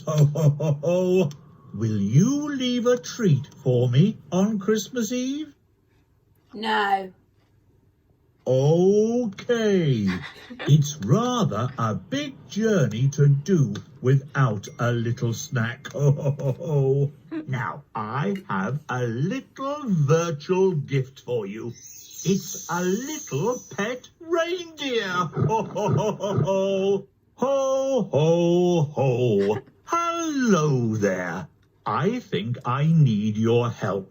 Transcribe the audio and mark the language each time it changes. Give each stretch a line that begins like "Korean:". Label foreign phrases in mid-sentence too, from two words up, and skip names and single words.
English: Ho, ho, ho, ho. Will you leave a treat for me on Christmas Eve? No. Okay. It's rather a big journey to do without a little snack. Ho, ho, ho, ho. Now, I have a little virtual gift for you. It's a little pet reindeer. Ho, ho, ho, ho, ho. Ho, ho, ho. Hello there. I think I need your help.